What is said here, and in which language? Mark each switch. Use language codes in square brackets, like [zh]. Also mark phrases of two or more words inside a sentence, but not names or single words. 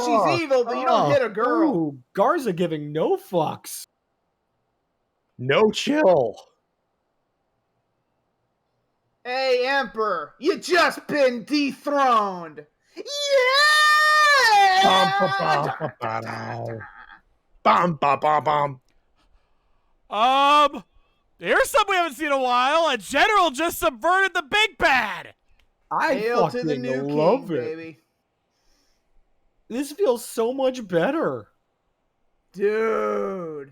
[en] fuck she's evil, but you don't up. hit a girl. Ooh, Garza giving no fucks. No chill. Hey, Emperor, you just been dethroned. Bum, Yeah! ba, ba, ba, bum, ba, ba, bum. Here's something we haven't seen in a while. A general just subverted the big bad. I Hail fucking to the new love king, it. baby. This feels so much better. Dude.